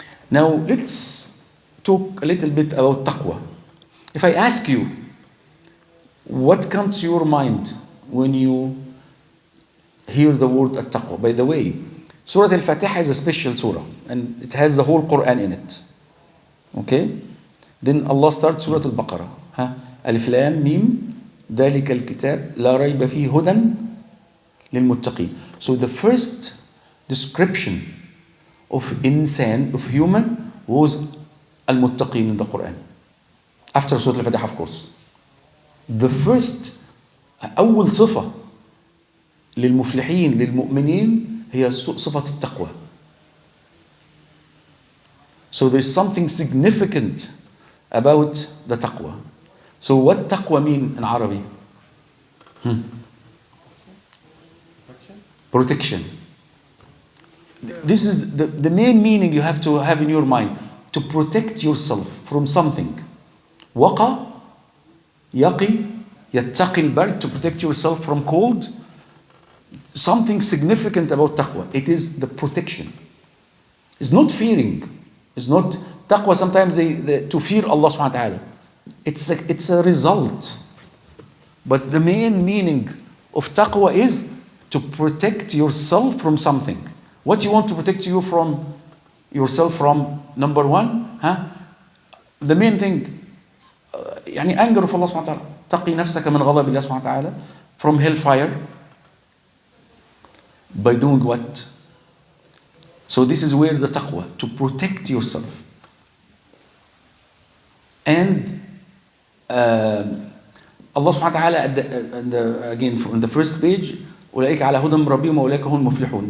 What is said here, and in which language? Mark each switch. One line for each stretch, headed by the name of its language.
English: Now let's talk a little bit about taqwa. If I ask you, what comes to your mind when you hear the word at-taqwa? By the way, Surah Al-Fatiha is a special surah and it has the whole Quran in it. Okay? Then Allah starts Surah Al-Baqarah.
Arabic: Alif Lam Mim, ذَلِكَ الْكِتَابِ لَا رَيْبَ فِيهِ هُدًى لِلْمُتَّقِينَ.
English: So the first description of insan, of human, was al-muttaqin in the Quran. After Surah Al-Fatiha, of course. The first,
Arabic: أول صفة للمفلحين للمؤمنين هي صفة التقوى.
English: So there's something significant about the taqwa. So what taqwa mean in Arabic? Protection. This is the main meaning you have to have in your mind. To protect yourself from something. Waqa, yaqi, yattaqi al-bard, to protect yourself from cold. Something significant about taqwa. It is the protection. It's not fearing. It's not taqwa. Sometimes to fear Allah subhanahu wa ta'ala. It's a result. But the main meaning of taqwa is to protect yourself from something. What you want to protect yourself from? Number one, the main thing, يعني anger of Allah subhanahu wa ta'ala.
Arabic: تقي نفسك من غضب الله سبحانه وتعالى,
English: from hellfire. By doing what? So this is where the taqwa, to protect yourself. And Allah subhanahu wa ta'ala, again, in the first page,
Arabic: أولئك على هدى من ربهم وأولئك هم المفلحون.